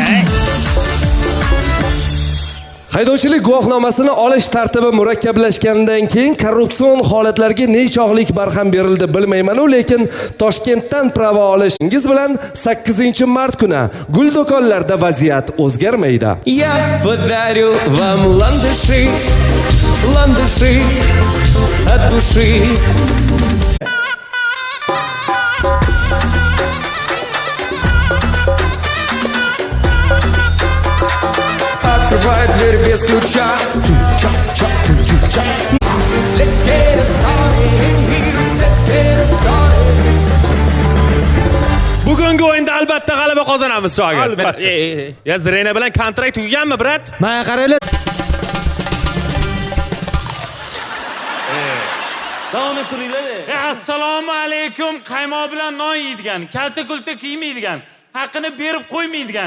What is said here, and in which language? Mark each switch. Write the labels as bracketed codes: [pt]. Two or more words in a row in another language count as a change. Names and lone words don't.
[uz] Haydovchilik guvohnomasini olish tartibi murakkablashgandan keyin korrupsion holatlarga nechog'lik barham berildi bilmayman-u, lekin Toshkentdan prava olishingiz bilan 8-mart kuni gul do'konlarida vaziyat o'zgarmaydi. [ru] Я подарю вам ландыши, ландыши от души. Открывай дверь без ключа. [en] Let's get it started. Let's get it started. [uz] bugungi o'yinda albatta g'alaba qozonamiz shogird. Albatta. Ya Zirena bilan kontrakt tugaganmi, brat? Menga qaranglar. Davom ettiringlar. Assalomu alaykum. Qaymoq bilan non yeydigan, kalta-kulta kiymaydigan, haqqini berib qo'ymaydigan.